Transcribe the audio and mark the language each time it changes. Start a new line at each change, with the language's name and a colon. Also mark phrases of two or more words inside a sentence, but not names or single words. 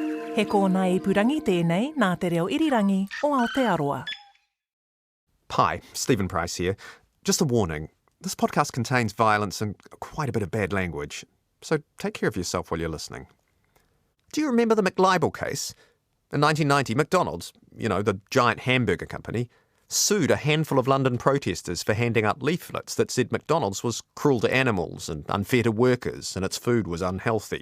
Māori: He kōna I purangi tēnei nā te reo irirangi o Aotearoa.
English: Hi, Stephen Price here. Just a warning, this podcast contains violence and quite a bit of bad language, so take care of yourself while you're listening. Do you remember the McLibel case? In 1990, McDonald's, the giant hamburger company, sued a handful of London protesters for handing out leaflets that said McDonald's was cruel to animals and unfair to workers and its food was unhealthy.